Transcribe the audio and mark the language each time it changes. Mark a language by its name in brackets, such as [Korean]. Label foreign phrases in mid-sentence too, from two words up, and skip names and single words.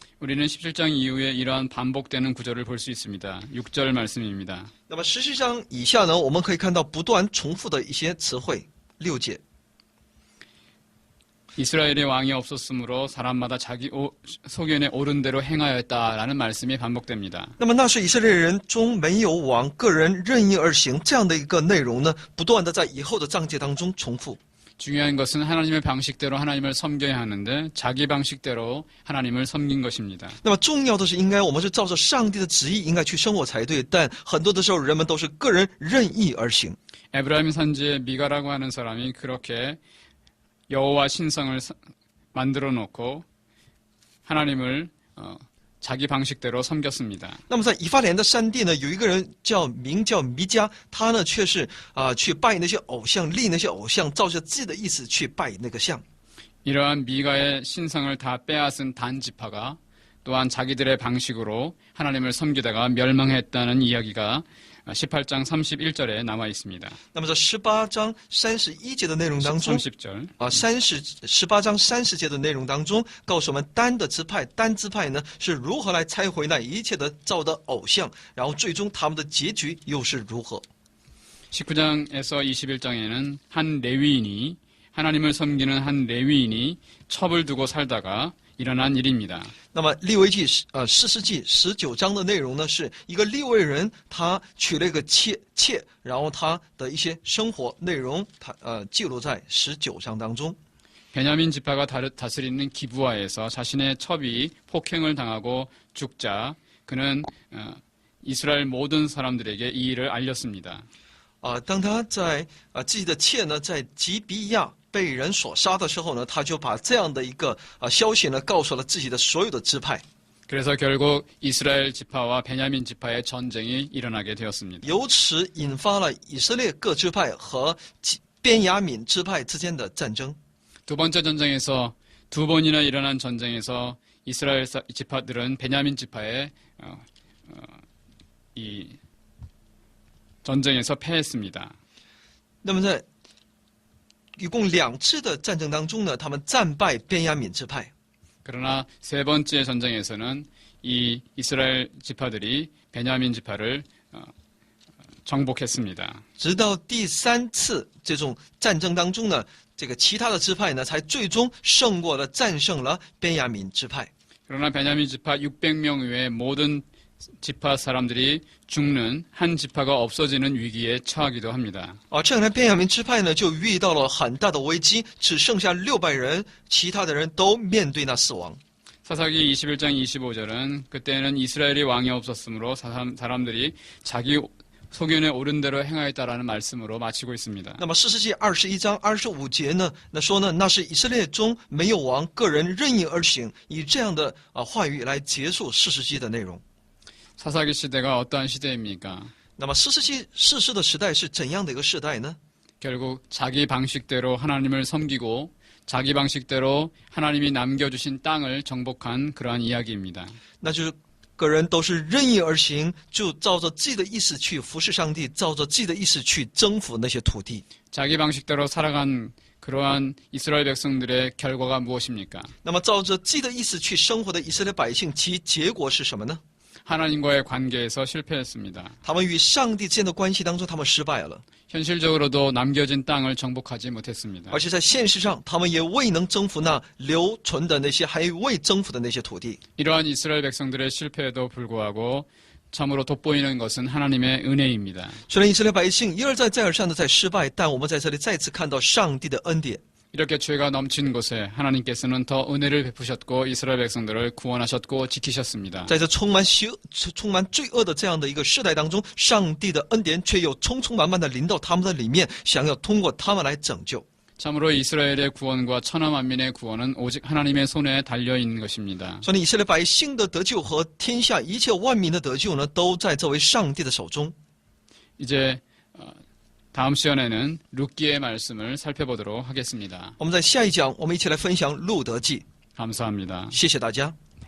[Korean] 우리는 17장 이후에 이러한 반복되는 구절을 볼 수 있습니다. 6절 말씀입니다. [Chinese] 那么17章以下呢，我们可以看到不断重复的一些词汇。6节， [Korean] 이스라엘의 왕이 없었으므로 사람마다 자기 소견에 옳은 대로 행하였다라는 말씀이 반복됩니다. [Chinese] 那么那是以色列人中没有王，个人任意而行这样的一个内容呢，不断的在以后的章节当中重复。 [Korean] 중요한 것은 하나님의 방식대로 하나님을 섬겨야 하는데 자기 방식대로 하나님을 섬긴 것입니다. [Chinese] 那么重要的是，应该我们是照着上帝的旨意应该去生活才对，但很多的时候人们都是个人任意而行。 [Korean] 에브라임 산지의 미가라고 하는 사람이 그렇게 여호와 신성을 만들어 놓고 하나님을 자기 방식대로 섬겼습니다. [Chinese] 那么在以法莲的山地呢，有一个人名叫弥迦，他呢却是去拜那些偶像，立那些偶像，照着自己的意思去拜那个像。 [Korean] 이러한 미가의 신성을 다 빼앗은 단 지파가 또한 자기들의 방식으로 하나님을 섬기다가 멸망했다는 이야기가 18장 31절에 남아 있습니다. [Chinese] 那么在18章31节的内容当中 [Korean] 30절 [Chinese] 18章30节的内容当中，告诉我们单支派呢是如何来拆毁那一切的造的偶像，然后最终他们的结局又是如何。 [Korean] 19장에서 21장에는 한 레위인이 하나님을 섬기는 한 레위인이 첩을 두고 살다가 일어난 일입니다. [Chinese] 那么利未记士师记19章的内容呢，是一个利未人他娶了一个妾，然后他的一些生活内容，他记录在19章当中。 [Korean] 베냐민 지파가 다스리는 기브아에서 자신의 첩이 폭행을 당하고 죽자 그는 이스라엘 모든 사람들에게 이 일을 알렸습니다. [Chinese] 当他在自己的妾呢在吉比亚被人所杀的时候呢，他就把这样的一个消息呢告诉了自己的所有的支派。 [Korean] 그래서 결국 이스라엘 지파와 베냐민 지파의 전쟁이 일어나게 되었습니다. [Chinese] 由此引发了以色列各支派和便雅悯支派之间的战争。 [Korean] 두 번째 전쟁에서 두 번이나 일어난 전쟁에서 이스라엘 지파들은 베냐민 지파의 이 전쟁에서 패했습니다. [Chinese] 那么在一共2次的战争当中呢，他们战败便雅悯支派。 [Korean] 그러나 세 번째 전쟁에서는 이 이스라엘 지파들이 베냐민 지파를 정복했습니다. [Chinese] 直到第3次这种战争当中呢，这个其他的支派呢，才最终胜过了、战胜了便雅悯支派。 [Korean] 그러나 베냐민 지파 600명 외에 모든 지파 사람들이 죽는 한 지파가 없어지는 위기에 처하기도 합니다. [Chinese] 这样呢，便雅悯支派呢就遇到了很大的危机，只剩下600人，其他的人都面对那死亡。 [Korean] 사사기 21장 25절은 그때는 이스라엘이 왕이 없었으므로 사람들이 자기 소견에 옳은 대로 행하였다라는 말씀으로 마치고 있습니다. [Chinese] 那么士师记21章25节呢，那说呢，那是以色列中没有王，个人任意而行，以这样的话语来结束士师记的内容。 [Korean] 사사기 시대가 어떠한 시대입니까? [Chinese] 那么士师记士师的时代是怎样的一个时代呢？ [Korean] 결국 자기 방식대로 하나님을 섬기고 자기 방식대로 하나님이 남겨주신 땅을 정복한 그러한 이야기입니다. [Chinese] 那就是个人都是任意而行，就照着自己的意思去服侍上帝，照着自己的意思去征服那些土地。 [Korean] 자기 방식대로 살아간 그러한 이스라엘 백성들의 결과가 무엇입니까? [Chinese] 那么照着自己的意思去生活的以色列百姓，其结果是什么呢？ [Korean] 하나님과의 관계에서 실패했습니다. [Chinese] 他们与上帝之间的关系当中，他们失败了， [Korean] 현실적으로도 남겨진 땅을 정복하지 못했습니다. [Chinese] 而且在现实上，他们也未能征服那留存的那些还未征服的那些土地。 [Korean] 이러한 이스라엘 백성들의 실패에도 불구하고 참으로 돋보이는 것은 하나님의 은혜입니다. [Chinese] 虽然以色列百姓一而再再而三的在失败，但我们在这里再次看到上帝的恩典。 [Korean] 이렇게 죄가 넘친 곳에 하나님께서는 더 은혜를 베푸셨고 이스라엘 백성들을 구원하셨고 지키셨습니다. [Chinese] 在这充满罪恶的这样的一个世代当中，上帝的恩典却又充充满满的临到他们的里面，想要通过他们来拯救。 [Korean] 참으로 이스라엘의 구원과 천하 만민의 구원은 오직 하나님의 손에 달려 있는 것입니다. [Chinese] 所以以色列百姓的得救和天下一切万民的得救呢，都在这位上帝的手中。 [Korean] 이제 다음 시간에는 룻기의 말씀을 살펴보도록 하겠습니다. [Chinese] 我们在下一讲，我们一起来分享路德记。 [Korean] 감사합니다. [Chinese] 谢谢大家。